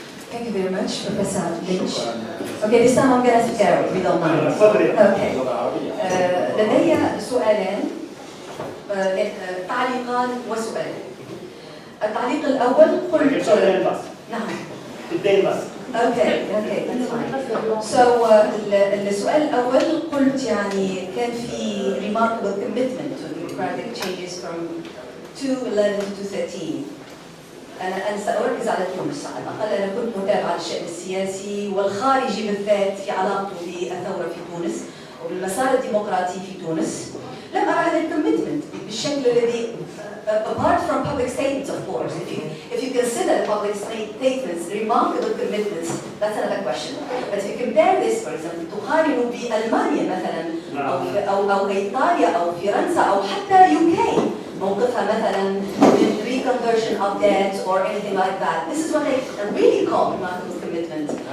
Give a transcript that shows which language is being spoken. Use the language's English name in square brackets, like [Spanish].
[English] Thank you very much, Professor Lynch. Okay, this time I'm going to scare if you don't mind. Okay. [Arabic] لدي سؤالان، تعليقان وسؤال. التعليق الأول قلت نعم. [English] Okay, that's fine. So [Arabic] السؤال الأول قلت يعني كان في [English] remarkable commitment to democratic changes from 2011 to 2013. [Arabic] أنا سأركز على تونس على الأقل. أنا كنت متابعة للشأن السياسي والخارجي بالذات في علاقته بالثورة في تونس وبالمسار الديمقراطي في تونس. لم أرى هذا الكوميتمنت بالشكل الذي [English] apart from public statements, of course. If you consider the public statements, remarkable commitments, that's another question. But if you compare this, for example, [Arabic] تقارن بألمانيا مثلا أو إيطاليا أو فرنسا أو حتى UK. موقفها مثلا من [English] reconversion of debt or anything like that. This is what I really call remarkable commitment.